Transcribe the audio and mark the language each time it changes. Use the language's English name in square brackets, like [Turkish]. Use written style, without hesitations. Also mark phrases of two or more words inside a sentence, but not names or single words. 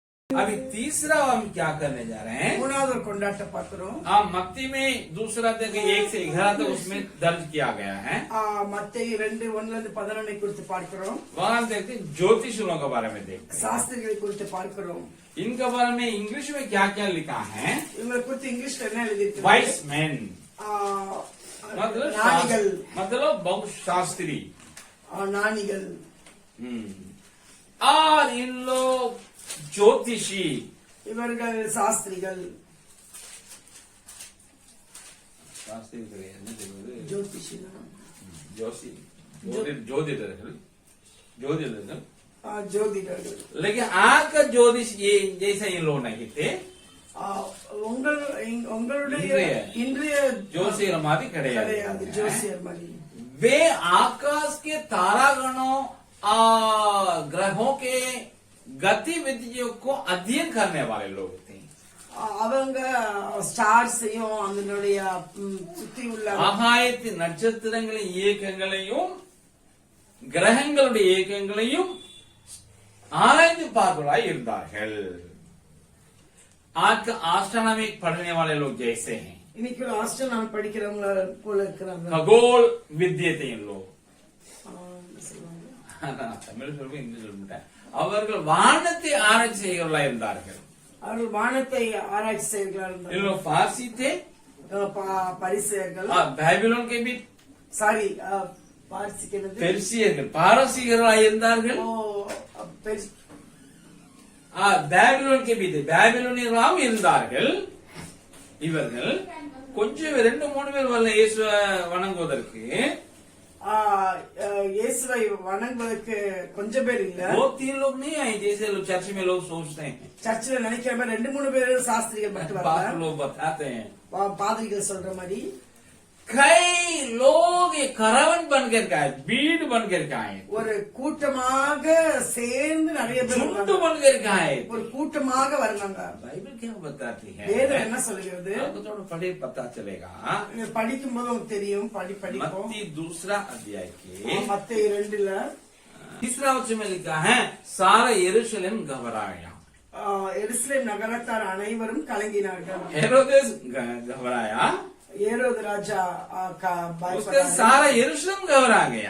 [Hindi] अभी तीसरा हम क्या करने जा रहे हैं? [Tamil] மூணாவது ஒரு கொண்டாட்ட பார்க்கிறோம். [Hindi] मत्ती में दूसरा तक 1 से 11 तक उसमें दर्ज किया गया है. [Tamil] மத்தேயு 2:1-11 குறித்து பார்க்கிறோம். [Hindi] वहाँ देखते ज्योतिषियों के बारे में देखते हैं. [Tamil] சாஸ்திரிகளை குறித்து பார்க்கிறோம். [Hindi] इनके बारे में इंग्लिश में क्या क्या लिखा है? [Tamil] இவங்களை குறித்து இங்கிலீஷ்ல என்ன எழுதிருக்கு? [English] wise man [Tamil] ஞானிகள், [Hindi] मतलब बहुत शास्त्री, [Tamil] ஞானிகள். [Hindi] और इन लोग ज्योतिषी, [Tamil] இவர்கள் சாஸ்திரிகள். ஜோதிஷிகள், ஜோதிடர்கள். [Hindi] लेकिन आज का ज्योतिष ये जैसा इन लोग नहीं थे. [Tamil] உங்களுடைய இன்றைய ஜோசியர் மாதிரி கிடையாது. ஜோசியர் மாதிரி [Hindi] वे आकाश के तारागणों ग्रहों के गतिविधियों को अध्ययन करने वाले लोग थे. [Tamil] அவங்க ஸ்டார்ஸையும் அதனுடைய சுத்தி உள்ள ஆகாயத்தின் நட்சத்திரங்களின் இயக்கங்களையும் கிரகங்களுடைய இயக்கங்களையும் ஆராய்ந்து பார்ப்பவர்களாய் இருந்தார்கள். [Hindi] आज का एस्ट्रोनॉमी पढ़ने वाले लोग जैसे हैं. [Tamil] இன்னைக்கு ஆஸ்ட்ரோனமி படிக்கிறவங்க போல இருக்கிறாங்க. [Hindi] खगोल विद्य थे इन लोग. [Tamil] தமிழ் சொல்ல இங்கிலீஷ் சொல்ல அவர்கள் வானத்தை ஆராய்ச்சி செய்கிறவர்களாக இருந்தார்கள். அவர்கள் வானத்தை ஆராய்ச்சி செய்கிறார்கள். [Hindi] इन लोग फारसी थे, [Tamil] பரிசேயர்கள். [Hindi] பேபிலோன் के भी [Tamil] சாரி பெர்சியர்கள், பாரசீகர்களாக இருந்தார்கள். பேபிலோன் [Hindi] के भी [Tamil] பேபிலோனியர்களாகவும் இருந்தார்கள். இவர்கள் கொஞ்சம் 2-3 பேர் வரல இயேசுவை வணங்குவதற்கு. இயேசுவை வணங்குவதற்கு கொஞ்சம் பேர் இல்ல. [Hindi] 2-3 लोग नहीं आए जैसे लोग चर्च में लोग सोचते हैं. [Tamil] சர்ச்சில் நினைக்கிற மாதிரி 2-3 பேர் சாஸ்திரிகள் மட்டும் வரல. [Hindi] लोग बताते हैं, [Tamil] பாதிரிகள் சொல்ற மாதிரி [Hindi] कई लोग ये करावन बनकर के आए, भीड़ बनकर के आए, [Tamil] ஒரு கூட்டமாக சேர்ந்து நிறைய பேர் [Hindi] झुंड बनकर के आए. [Tamil] ஒரு கூட்டமாக வர்றாங்க. [Hindi] बाइबल क्या बताती है? [Tamil] வேதம் என்ன சொல்கிறது? [Hindi] आपको थोड़ा पढ़े पता चलेगा. [Tamil] படிக்கும் போது உங்களுக்கு தெரியும். படிப்போம். [Hindi] मत्ती 2 अध्याय के [Tamil] மத்தேயு 2 [Hindi] तीसरा वचन में लिखा है, सारा यरूशलेम घबरा गया. [Tamil] எருசலேம் நகரத்தார் அனைவரும் கலங்கினார்கள். [Hindi] हेरोदेस घबराया, [Tamil] ஏரோது ராஜா [Hindi] उसका सारा यरूशलेम घबरा गया.